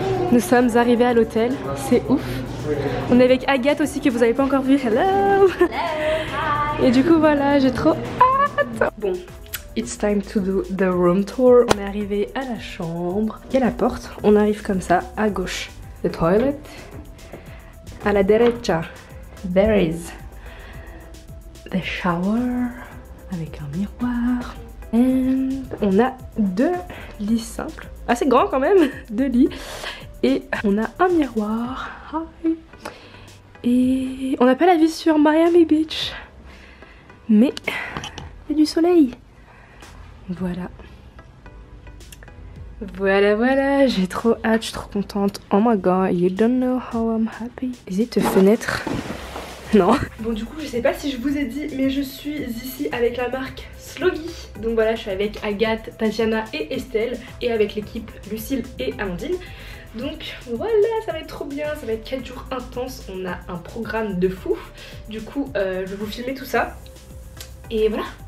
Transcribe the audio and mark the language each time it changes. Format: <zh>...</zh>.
<fr>Nous sommes arrivés à l'hôtel, c'est ouf. On est avec Agathe aussi que vous n'avez pas encore vu. Hello. Et du coup voilà, j'ai trop hâte.</fr> <en>Bon, it's time to do the room tour.</en> <fr>On est arrivé à la chambre. Il y a la porte, on arrive comme ça, à gauche,</fr> <en>the toilet.</en> <es>À la derecha,</es> <en>there is the shower</en> <fr>avec un miroir. And on a 2 lits simples, assez grands quand même, 2 lits. Et on a un miroir. Hi. Et on n'a pas la vue sur Miami Beach, mais il y a du soleil. Voilà. Voilà, j'ai trop hâte, je suis trop contente.</fr> <en>Oh my god, you don't know how I'm happy.</en> <fr>Hésite, fenêtre. Non. Bon du coup je sais pas si je vous ai dit, mais je suis ici avec la marque Sloggy. Donc voilà, je suis avec Agathe, Tatiana et Estelle. Et avec l'équipe Lucille et Amandine. Donc voilà, ça va être trop bien, ça va être 4 jours intenses. On a un programme de fou. Du coup je vais vous filmer tout ça. Et voilà.</fr>